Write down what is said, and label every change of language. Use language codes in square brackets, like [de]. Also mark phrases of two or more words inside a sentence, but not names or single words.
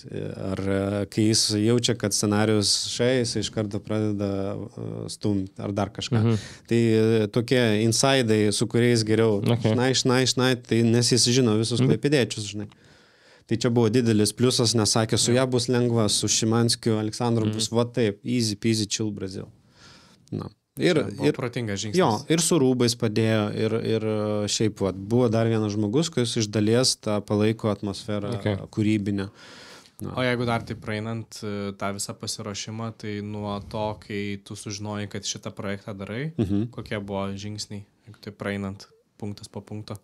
[lt] Ar kai jis jaučia, kad scenarius jis iš karto pradeda stumti ar dar kažką. Tai tokie insidai, su kuriais geriau šnai, tai nes jis žino visus klaipėdiečius, žinai. Tai čia buvo didelis pliusas, nes sakė, su ją bus lengva, su Šimanskiu, Aleksandru bus va taip, [en] easy peasy chill Brazil. [lt] Na. Ir protingas žingsnis. Jo, ir su rūbais padėjo, ir šiaip vat, buvo dar vienas žmogus, kuris iš dalies tą palaiko atmosferą kūrybinę. Na. O jeigu dar taip praeinant tą visą pasiruošimą, tai nuo to, kai tu sužinojai, kad šitą projektą darai, kokie buvo žingsniai, jeigu taip praeinant punktas po punkto?